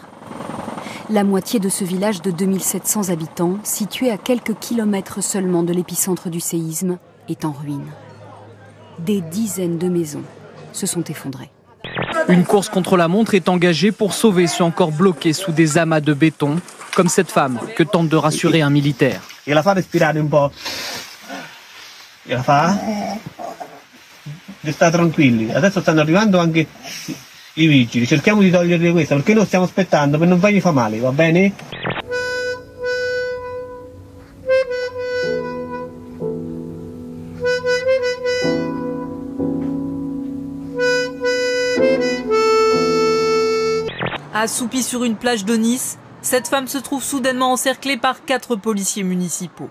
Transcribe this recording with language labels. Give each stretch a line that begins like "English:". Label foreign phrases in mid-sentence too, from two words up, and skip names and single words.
French: La moitié de ce village de 2700 habitants, situé à quelques kilomètres seulement de l'épicentre du séisme, est en ruine. Des dizaines de maisons se sont effondrées. Une course contre la montre est engagée pour sauver ceux encore bloqués sous des amas de béton, comme cette femme que tente de rassurer un militaire.
Italian: E la fa respirare un po'. E la fa? State tranquilli, adesso stanno arrivando anche i vigili, cerchiamo di togliergli questa perché noi stiamo aspettando per non fargli fa male, va bene?
French: Assoupie sur une plage de Nice, cette femme se trouve soudainement encerclée par 4 policiers municipaux.